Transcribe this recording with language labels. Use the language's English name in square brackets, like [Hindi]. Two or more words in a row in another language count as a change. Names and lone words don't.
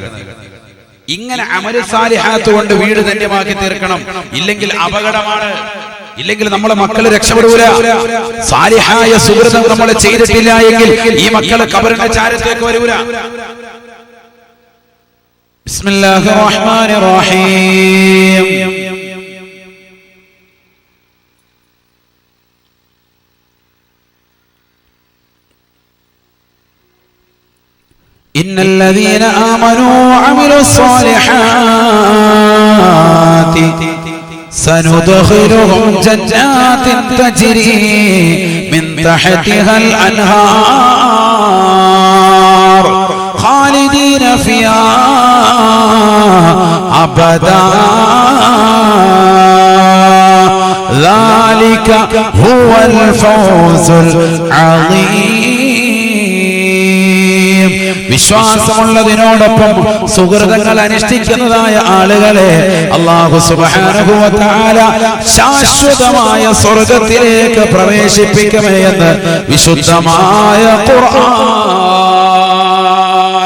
[Malayalam] ഇങ്ങനെ [Arabic] عمل صالحات [Malayalam] കൊണ്ട് വീട് ധന്യമാക്കി തീർക്കണം. ഇല്ലെങ്കിൽ അപകടമാണ്. ഇല്ലെങ്കിൽ നമ്മളെ മക്കള് രക്ഷപ്പെടൂല. സാലിഹായ സുഹൃതം നമ്മൾ ചെയ്തിട്ടില്ല എങ്കിൽ ഈ മക്കള് ഖബറിന്റെ ചാരത്തേക്ക് വരൂല. [Arabic] بسم الله الرحمن الرحيم. إن الذين آمنوا وعملوا الصالحات سندخلهم جنات تجري من تحتها الأنهار خالدين فيها أبدا ذلك هو الفوز العظيم. [Malayalam] വിശ്വാസമുള്ളതിനോടൊപ്പം സുഹൃതങ്ങൾ അനുഷ്ഠിക്കുന്നതായ ആളുകളെ അല്ലാഹു [Arabic] سبحانه وتعالى [Malayalam] ശാശ്വതമായ സ്വർഗ്ഗത്തിലേക്ക് പ്രവേശിപ്പിക്കുമേ എന്ന് വിശുദ്ധമായ ഖുർആൻ.